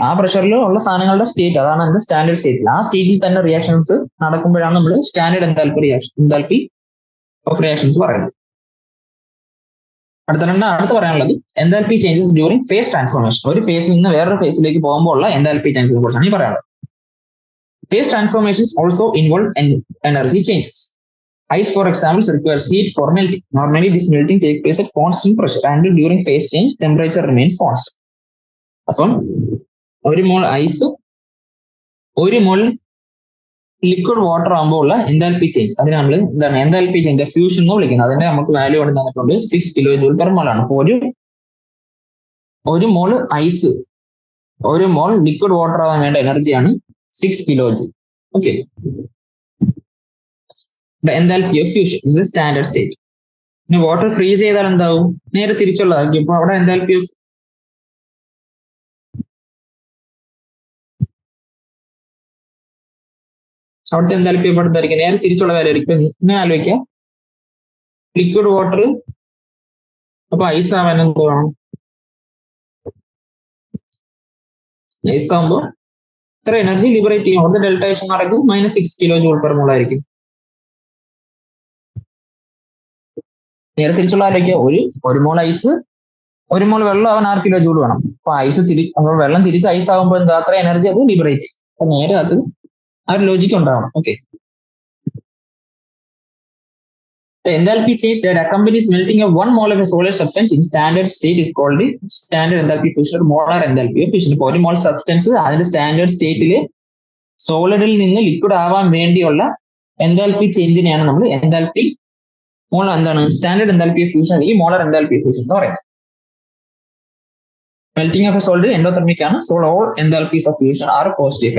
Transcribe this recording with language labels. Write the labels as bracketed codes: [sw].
[ml] ആ പ്രഷറിൽ ഉള്ള സാധനങ്ങളുടെ സ്റ്റേറ്റ് അതാണ് നമ്മുടെ സ്റ്റാൻഡേർഡ് സ്റ്റേറ്റിൽ. ആ സ്റ്റേറ്റിൽ തന്നെ റിയാക്ഷൻസ് നടക്കുമ്പോഴാണ് നമ്മൾ സ്റ്റാൻഡേർഡ് എൻതാൽപ്പി ഓഫ് റിയാക്ഷൻസ് പറയുന്നത്. അടുത്ത പറയാനുള്ളത് enthalpy changes during phase transformation. ഒരു ഫേസിൽ നിന്ന് വേറൊരു ഫേസിലേക്ക് പോകുമ്പോൾ ഉള്ള എൻതാൽപ്പി ചേഞ്ചസിനെ കുറിച്ചാണ് ഈ പറയാനുള്ളത്. [en] Phase transformations also involve energy changes. Ice, for example, requires heat for melting. Normally, this melting takes place at constant pressure, and during phase change, temperature remains constant. [ml] അപ്പം ഒരു മോൾ ഐസ് 1 മോൾ ലിക്വിഡ് വാട്ടർ ആകുമ്പോൾ ഉള്ള enthalpy change അതിന് നമ്മൾ എന്താണ് enthalpy change fusion എന്ന് വിളിക്കുന്നത്. അതിന്റെ നമുക്ക് വാല്യൂ കൊണ്ട് തന്നിട്ടുണ്ട് 6 കിലോ ജൂൾ പെർ മോൾ ആണ്. അപ്പോൾ ഒരു മോൾ ഐസ് 1 മോൾ ലിക്വിഡ് വാട്ടർ ആവാൻ വേണ്ട എനർജിയാണ് 6 kilo joule. [en] Okay. The enthalpy of fusion is the standard state. [ml] ഇനി വാട്ടർ ഫ്രീസ് ചെയ്താൽ എന്താവും? നേരെ തിരിച്ചുള്ളതായിരിക്കും. ഇപ്പൊ അവിടെ എൻതാൽപ്പി ഓഫ് അവിടുത്തെ എൻതാൽപ്പി എടുത്തായിരിക്കും നേരെ തിരിച്ചുള്ള വാല്യൂ ആയിരിക്കും. ഇങ്ങനെ ആലോചിക്കാം, ലിക്വിഡ് വാട്ടർ അപ്പൊ ഐസ് ആവാൻ എന്ത് വേണം? ഐസ് ആകുമ്പോൾ ഇത്ര എനർജി ലിബറേറ്റ് ചെയ്യും. അവിടുത്തെ ഡെൽറ്റ എച്ച് നടക്കും -6 കിലോ ജൂൾ പെർ മോൾ ആയിരിക്കും. നേരെ തിരിച്ചുള്ള ആലോചിക്കുക, ഒരു മോൾ ഐസ് 1 മോൾ വെള്ളം ആവാൻ 6 കിലോ ജൂൾ വേണം. അപ്പൊ വെള്ളം തിരിച്ച് ഐസ് ആകുമ്പോൾ എന്താ അത്ര എനർജി അത് ലിബറേറ്റ് ചെയ്യും. അപ്പൊ നേരെ അത് ആ ഒരു ലോജിക്ക് ഉണ്ടാവണം. Okay. [en] The enthalpy change that accompanies melting of 1 mole of a solid substance in standard state is called the standard enthalpy fusion or molar enthalpy of fusion. [ml] ഇപ്പോൾ 1 മോൾ സബ്സ്റ്റൻസ് അതിന്റെ സ്റ്റാൻഡേർഡ് സ്റ്റേറ്റില് സോളിഡിൽ നിന്ന് ലിക്വിഡ് ആവാൻ വേണ്ടിയുള്ള enthalpy ചേഞ്ചിനെയാണ് നമ്മൾ enthalpy എന്താണ് standard enthalpy of fusion, ഈ molar enthalpy fusion എന്ന് പറയുന്നത്. [en] Melting of a solid endothermic ആണ്. So all enthalpies of fusion are positive.